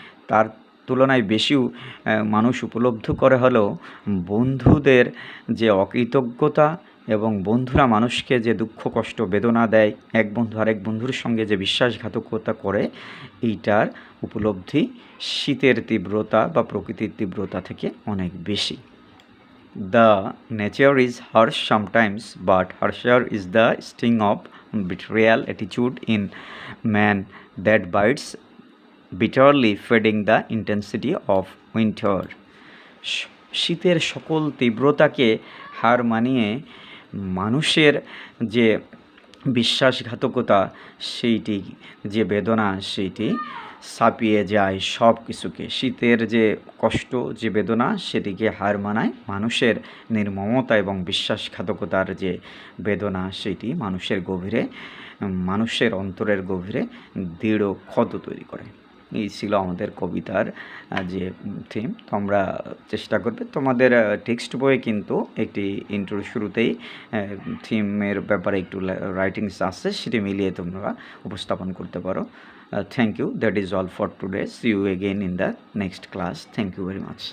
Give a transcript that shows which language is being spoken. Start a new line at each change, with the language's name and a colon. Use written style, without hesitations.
Bangla: তার তুলনায় বেশি মানুষ উপলব্ধ করে হলেও বন্ধুদের যে অকৃতজ্ঞতা এবং বন্ধুরা মানুষকে যে দুঃখ কষ্ট বেদনা দেয়, এক বন্ধু আরেক বন্ধুর সঙ্গে যে বিশ্বাসঘাতকতা করে, এইটার উপলব্ধি শীতের তীব্রতা বা প্রকৃতির তীব্রতা থেকে অনেক বেশি।
English: The nature is harsh sometimes, but harsher is the sting of betrayal attitude in man that bites bitterly, fading the intensity of winter.
Bangla: শীতের সকল তীব্রতাকে হার মানিয়ে মানুষের যে বিশ্বাসঘাতকতা, সেইটি যে বেদনা, সেইটি ছাপিয়ে যায় সব কিছুকে। শীতের যে কষ্ট, যে বেদনা, সেটিকে হার মানায় মানুষের নির্মমতা এবং বিশ্বাসঘাতকতার যে বেদনা, সেটি মানুষের গভীরে, মানুষের অন্তরের গভীরে দৃঢ় ক্ষত তৈরি করে। এই ছিল আমাদের কবিতার যে থিম। তোমরা চেষ্টা করবে, তোমাদের টেক্সট বইয়ে কিন্তু একটি ইন্ট্রোর শুরুতেই থিমের ব্যাপারে একটু রাইটিংস আছে, সেটি মিলিয়ে তোমরা উপস্থাপন করতে পারো।
English: Thank you. That is all for today. See you again in the next class. Thank you very much.